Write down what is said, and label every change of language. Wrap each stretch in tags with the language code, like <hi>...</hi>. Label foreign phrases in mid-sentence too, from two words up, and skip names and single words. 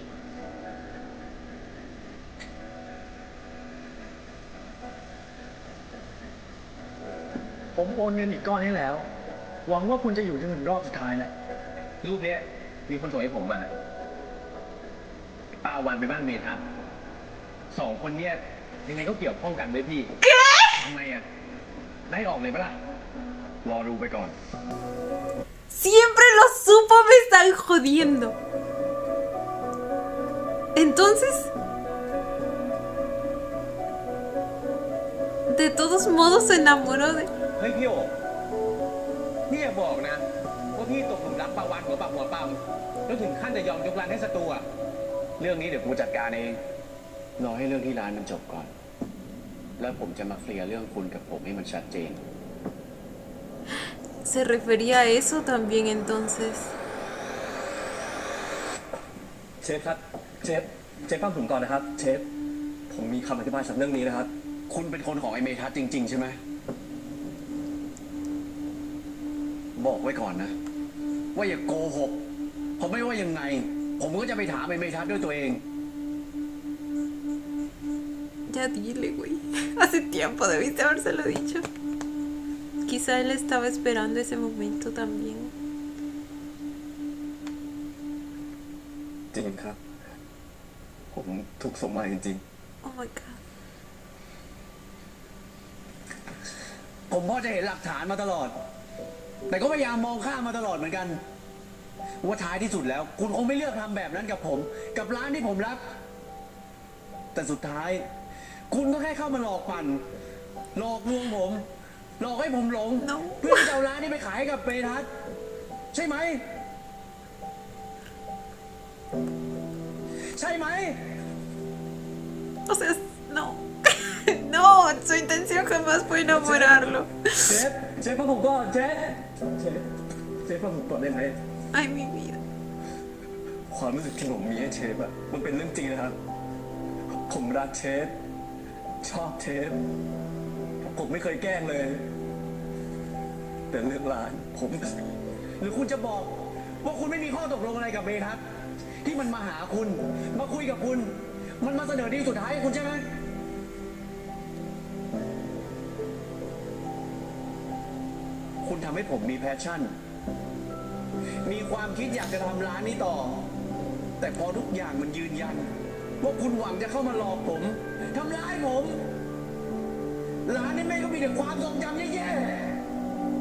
<th>ผมโอนเงินอีกก้อนให้แล้ว หวังว่าคุณจะอยู่จนถึงรอบสุดท้ายนะ รูปเนี้ยมีคนส่งให้ผมมาป้าวันไปบ้านเมทัศน์สองคนเนี้ยยังไงก็เกี่ยวข้องกันด้วยพี่ทำไมอ่ะไล่ออกเลยปะล่ะ รอดูไปก่อน</th> <es>Siempre lo supo, me están jodiendo. Entonces, de todos modos se enamoró de...</es> <th>เฮ้ยพี่โอพี่อย่าบอกนะว่าพี่ตกหลุมรักปาวันหัวปักหัวปั๊มแล้วถึงขั้นจะยอมยกร้านให้ศัตรูอะเรื่องนี้เดี๋ยวกูจัดการเองรอให้เรื่องที่ร้านมันจบก่อน แล้วผมจะมาเคลียร์เรื่องคุณกับผมให้มันชัดเจน</th> <es>Se refería a eso también entonces.</es> <th>เชฟครับเชฟฟังผมก่อนนะครับ เชฟผมมีคำอธิบายสำหรับเรื่องนี้นะครับ คุณเป็นคนของไอ้เมทัศน์จริง ๆ ใช่ไหมบอกไว้ก่อนนะ ว่าอย่าโกหกเพราะไม่ว่ายังไง ผมก็จะไปถามไอ้เมทัศน์ด้วยตัวเอง</th> <es>Ya dile, güey. Hace tiempo debiste habérselo dicho. Quizá él estaba esperando ese momento también.</es> <th>จริงครับ ผมถูกส่งมาจริง</th> <en>Oh my god.</en> <th>ผมพอจะเห็นหลักฐานมาตลอด แต่ก็พยายามมองข้ามมาตลอดเหมือนกัน ว่าท้ายที่สุดแล้ว คุณคงไม่เลือกทำแบบนั้นกับผม กับร้านที่ผมรัก แต่สุดท้าย คุณก็แค่เข้ามาหลอกปั่น หลอกลวงผม หลอกให้ผมหลง</th> <es>No.</es> <th>เพื่อจะเอาร้านนี้ไปขายให้กับเปทัศน์ใช่ไหม ใช่ไหม</th> <es>O sea, no. No, su intención jamás fue enamorarlo.</es> <th>ๆ เชฟฟังผมก่อนเชฟฟังผมก่อนได้ไหม</th> <es>Ay, mi vida.</es> <th>ความรู้สึกที่ผมมีให้เชฟอะมันเป็นเรื่องจริงนะครับ ผมรักเชฟชอบเชฟผมไม่เคยแกล้งเลย แต่เรื่องร้านผม หรือคุณจะบอกว่าคุณไม่มีข้อตกลงอะไรกับเมทัศน์ที่มันมาหาคุณ มาคุยกับคุณ มันมาเสนอดีลสุดท้ายให้คุณใช่ไหม คุณทำให้ผมมีแพชชั่น มีความคิดอยากจะทำร้านนี้ต่อ แต่พอทุกอย่างมันยืนยัน ว่าคุณหวังจะเข้ามาหลอกผมทำร้ายผม ร้านนี้แม่งก็มีแต่ความทรงจำแย่ๆ</th>